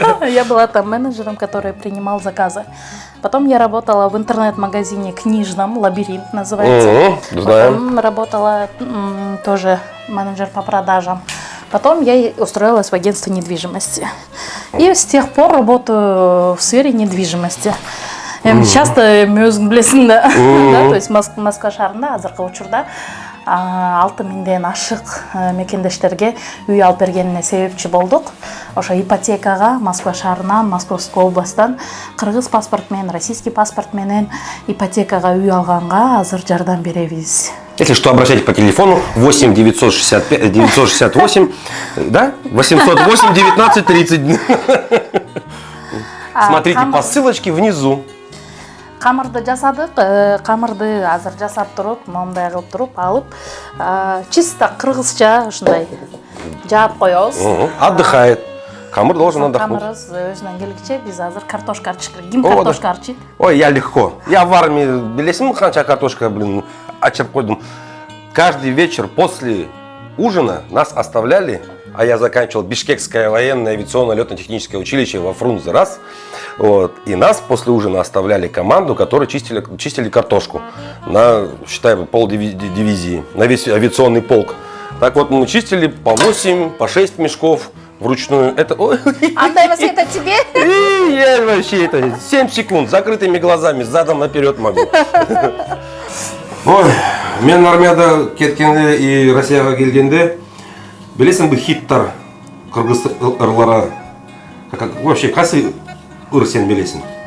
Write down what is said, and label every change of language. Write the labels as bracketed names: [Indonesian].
[Russian] Я была там менеджером, который принимал заказы. Потом я работала в интернет-магазине книжном, «Лабиринт» называется. Знаем. Потом работала тоже менеджер по продажам. Потом я устроилась в агентство недвижимости. И с тех пор работаю в сфере недвижимости. [Kyrgyz] Часто өзің білесің да. То есть Москва шаарында азыркы учурда 6000ден ашык мекендештерге үй алып бергенине себепчи болдук. Ошо ипотекага Москва шаарынан, Московской областан кыргыз паспорт менен, российский паспорт менен ипотекага үй алганга азыр жардам беребиз. [Russian] Если что, обращайтесь по телефону 8 965 968, да? 808 19 30. Смотрите по ссылочке внизу. [Kyrgyz] Камырды жасадык, камырды азыр жасап туруп, мондай кылып туруп алып, чисто кыргызча ушундай жаап коебуз. [Russian] Отдыхает. Камыр должен отдохнуть. [Kyrgyz] Камырыбыз өзүнөн келгиче биз азыр картошка арчык. Ким картошка арчыйт? [Russian] Ой, я легко. Я в армии, [Kyrgyz] билесиңби канча картошка, ачып койдум. [Russian] Каждый вечер после ужина нас оставляли, а я заканчивал Бишкекское военное авиационное летно-техническое училище во Фрунзе раз. Вот. И нас после ужина оставляли команду, которая чистили картошку на, считай, полдивизии, на весь авиационный полк. Так вот, мы чистили по 8, по 6 мешков вручную. Это... [Kyrgyz] Андай эмес, [Russian] это тебе? Я вообще это 7 секунд, закрытыми глазами, задом наперед могу. [Kyrgyz] Ой, мен армияда кеткенде и Россияга келгенде, билесиңби хиттар кыргыз ырлара, вообще кайсы ыр сен билесиң?